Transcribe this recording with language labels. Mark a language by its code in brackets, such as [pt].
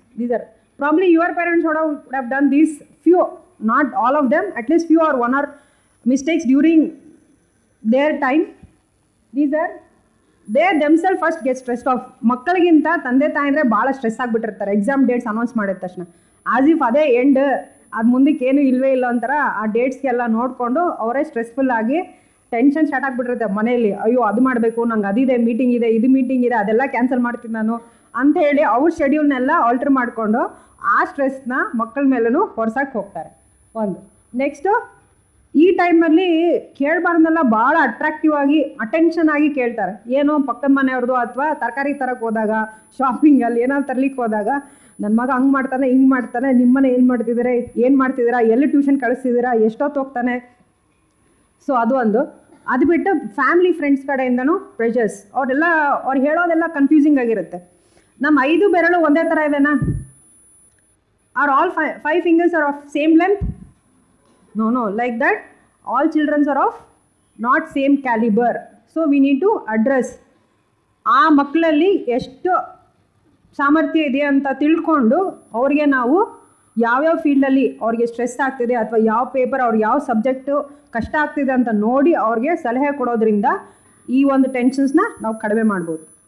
[en] These are probably your parents would have done these few, not all of them, at least few or one or mistakes during their time. These are they themselves first get stressed off. [kn] ಮಕ್ಕಳಿಗಿಂತ ತಂದೆ ತಾಯಿ ಅಂದರೆ ಭಾಳ stress ಆಗಿಬಿಟ್ಟಿರ್ತಾರೆ exam dates announce ಮಾಡಿದ ತಕ್ಷಣ. As if ಅದೇ end, ಅದು ಮುಂದಕ್ಕೆ ಏನು ಇಲ್ಲವೇ ಇಲ್ಲ ಅಂತಾರೆ. ಆ ಡೇಟ್ಸ್ಗೆಲ್ಲ ನೋಡಿಕೊಂಡು ಅವರೇ ಸ್ಟ್ರೆಸ್ಫುಲ್ ಆಗಿ ಟೆನ್ಷನ್ ಸ್ಟಾರ್ಟ್ ಆಗಿಬಿಟ್ಟಿರುತ್ತೆ ಮನೆಯಲ್ಲಿ. ಅಯ್ಯೋ ಅದು ಮಾಡಬೇಕು, ನಂಗೆ ಅದಿದೆ, ಮೀಟಿಂಗ್ ಇದೆ, ಇದು ಮೀಟಿಂಗ್ ಇದೆ, ಅದೆಲ್ಲ ಕ್ಯಾನ್ಸಲ್ ಮಾಡ್ತೀನಿ ನಾನು ಅಂತ ಹೇಳಿ ಅವ್ರ ಶೆಡ್ಯೂಲ್ನೆಲ್ಲ ಆಲ್ಟರ್ ಮಾಡಿಕೊಂಡು ಆ ಸ್ಟ್ರೆಸ್ನ ಮಕ್ಕಳ ಮೇಲೂ ಹೊರ್ಸಕ್ಕೆ ಹೋಗ್ತಾರೆ. ಒಂದು ನೆಕ್ಸ್ಟು, ಈ ಟೈಮಲ್ಲಿ ಕೇಳಬಾರ್ದೆಲ್ಲ ಭಾಳ ಅಟ್ರಾಕ್ಟಿವ್ ಆಗಿ ಅಟೆನ್ಷನ್ ಆಗಿ ಕೇಳ್ತಾರೆ. ಏನೋ ಪಕ್ಕದ ಮನೆಯವ್ರದ್ದು ಅಥವಾ ತರಕಾರಿ ತರಕ್ಕೆ ಹೋದಾಗ, ಶಾಪಿಂಗಲ್ಲಿ ಏನಾದ್ರು ತರ್ಲಿಕ್ಕೆ ಹೋದಾಗ, ನನ್ನ ಮಗ ಹಂಗೆ ಮಾಡ್ತಾನೆ, ಹಿಂಗೆ ಮಾಡ್ತಾನೆ, ನಿಮ್ಮನೆ ಏನು ಮಾಡ್ತಿದ್ದೀರಾ, ಎಲ್ಲಿ ಟ್ಯೂಷನ್ ಕಳಿಸ್ತಿದ್ದೀರಾ, ಎಷ್ಟೊತ್ತು ಹೋಗ್ತಾನೆ. ಸೊ ಅದು ಒಂದು. ಅದು ಬಿಟ್ಟು ಫ್ಯಾಮಿಲಿ ಫ್ರೆಂಡ್ಸ್ ಕಡೆಯಿಂದನೂ ಪ್ರೆಷರ್ಸ್. ಅವ್ರು ಹೇಳೋದೆಲ್ಲ ಕನ್ಫ್ಯೂಸಿಂಗ್ ಆಗಿರುತ್ತೆ. ನಮ್ಮ 5 ಬೆರಳು ಒಂದೇ ಥರ ಇದೆನಾ? [en] Are all 5 fingers are of same length? No, like that all children are of not same caliber. So we need to address [kn] ಆ ಮಕ್ಕಳಲ್ಲಿ ಎಷ್ಟು ಸಾಮರ್ಥ್ಯ ಇದೆ ಅಂತ ತಿಳ್ಕೊಂಡು ಅವ್ರಿಗೆ ನಾವು ಯಾವ್ಯಾವ ಫೀಲ್ಡಲ್ಲಿ ಅವ್ರಿಗೆ ಸ್ಟ್ರೆಸ್ ಆಗ್ತಿದೆ ಅಥವಾ ಯಾವ ಪೇಪರ್, ಅವ್ರಿಗೆ ಯಾವ ಸಬ್ಜೆಕ್ಟು ಕಷ್ಟ ಆಗ್ತಿದೆ ಅಂತ ನೋಡಿ ಅವ್ರಿಗೆ ಸಲಹೆ ಕೊಡೋದ್ರಿಂದ ಈ ಒಂದು ಟೆನ್ಷನ್ಸ್ನ ನಾವು ಕಡಿಮೆ ಮಾಡ್ಬೋದು.